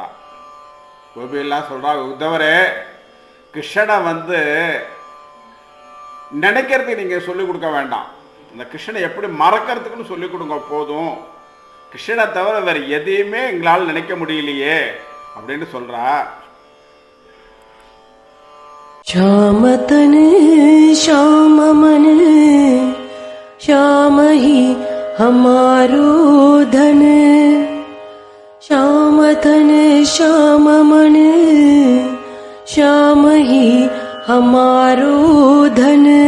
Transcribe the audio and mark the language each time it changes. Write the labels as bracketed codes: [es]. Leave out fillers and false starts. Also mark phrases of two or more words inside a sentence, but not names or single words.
[ta] கோபியெல்லாம் சொல்கிறா, உத்தவரே கிருஷ்ணனை வந்து நினைக்கிறதுக்கு நீங்கள் சொல்லிக் கொடுக்க வேண்டாம், அந்த கிருஷ்ணனை எப்படி மறக்கிறதுக்குன்னு சொல்லிக் கொடுங்க போதும். கிருஷ்ணனை தவிர வேறு எதையுமே எங்களால் நினைக்க முடியலையே அப்படின்னு சொல்கிறா. [hi] श्याम तन श्याम मन श्याम ही हमारो धन, श्याम तन श्याम मन श्याम ही हमारो धन,